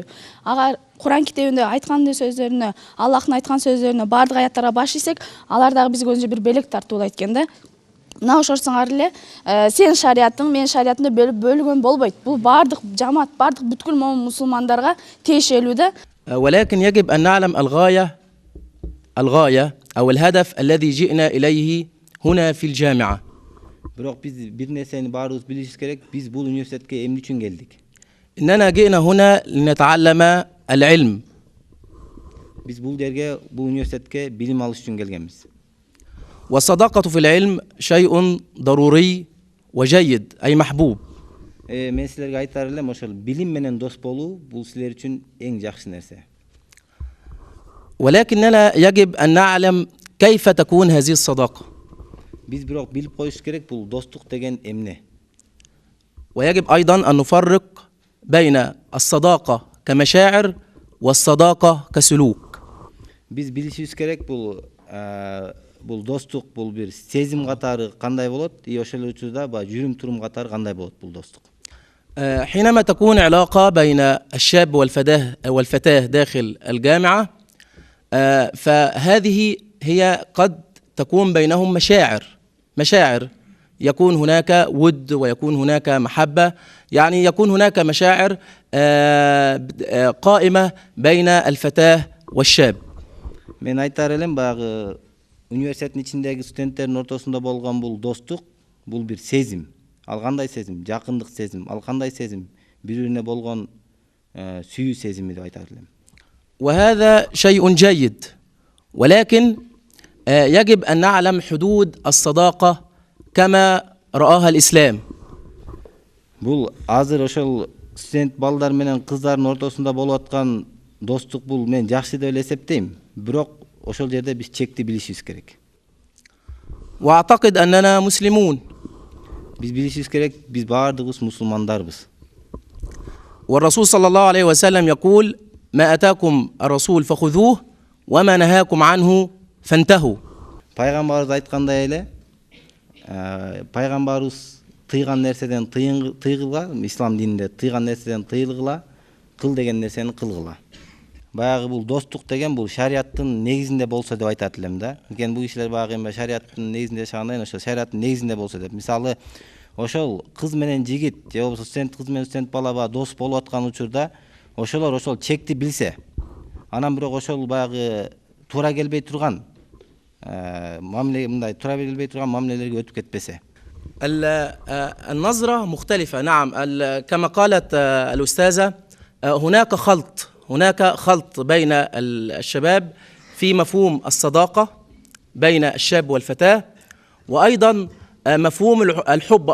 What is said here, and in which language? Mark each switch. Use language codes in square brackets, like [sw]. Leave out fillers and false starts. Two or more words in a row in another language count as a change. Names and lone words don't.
[ky] Ага Куран китебинде айткан сөздөрүнө, Аллахтын айткан сөздөрүнө бардык аяттарга баш ийсек, алар дагы бизге өзүнчө бир белек тартуулайт экен да. Мына ошорсуңар эле, сен шариятың, мен шариятымды бөлгөн болбойт. Бул бардык жамаат, бардык бүткүл мусулмандарга тиешелүү да. [ar] ولكن يجب أن نعلم الغاية أو الهدف الذي جئنا إليه هنا في الجامعة. [ky] Бирок биз бир нерсени баарыбыз билишибиз керек. Биз бул университетке эмне үчүн келдик? [ar] إننا جئنا هنا لنتعلم العلم. [ky] Биз бул жерге, бул университетке билим алыш үчүн келгенбиз. [ar] والصداقة في العلم شيء ضروري وجيد أي محبوب. [ky] Мен силерге айтар элем, ошол билим менен дос болуу бул силер үчүн эң жакшы нерсе. [ar] ولكننا يجب أن نعلم كيف تكون هذه الصداقة. [ky] Биз бирок билип коюш керек бул достук деген эмне. [ar] ويجب أيضا أن نفرق بين الصداقة كمشاعر والصداقة كسلوك. [ky] Биз билишибиз керек бул достук бул бир сезим катары кандай болот, ошол учурда жүрүм турум катары кандай болот бул достук. [ar] حينما تكون علاقة بين الشاب والفتاة داخل الجامعة فهذه هي قد تكون بينهم مشاعر يكون هناك ود ويكون هناك محبة، يعني يكون هناك مشاعر قائمة بين الفتاة والشاب. [ky] Мен айтар элем, баягы университеттин ичиндеги студенттердин ортосунда болгон бул достук, бул бир сезим. Ал кандай сезим? Жакындык сезим. Ал кандай сезим? Бири-бирине болгон сүйүү сезими деп айтар элем. [ar] وهذا شيء جيد، ولكن يجب أن نعلم حدود الصداقة كما رآها الإسلام. [ky] Бул азыр ошол студент балдар менен кыздардын ортосунда болуп аткан достук бул мен жакшы деп эле эсептейм. Бирок ошол жерде биз чекти билишибиз керек. [ar] وأعتقد أننا مسلمون. [ky] Биз билишибиз керек, биз баардыгыбыз мусулмандарбыз. [ar] والرسول صلى الله عليه وسلم يقول: ما أتاكم الرسول فخذوه وما نهاكم عنه فانتهوا. [ky] Пайгамбарыбыз айткандай эле, пайгамбарыбыз тыйган нерседен тыйгыла, ислам дининде тыйган нерседен тыйылгыла, кыл деген нерсени кылгыла. Баягы бул достук деген бул шариаттын негизинде болсо деп айтат элем да. Экен бул кишилер баягы эми шариаттын негизинде жашагандан ошо шариаттын негизинде болсо деп. Мисалы, ошол кыз менен жигит же болбосо студент кыз менен студент бала дос болуп аткан учурда ошолор ошол чекти билсе, анан бирок ошол баягы туура келбей турган мамиле, мындай туура келбей турган мамилелерге өтүп кетпесе. [ar] النظرة مختلفة. نعم، كما قالت الأستاذة هناك خلط بين الشباب في مفهوم الصداقة بين الشاب والفتاة، وأيضا مفهوم الحب.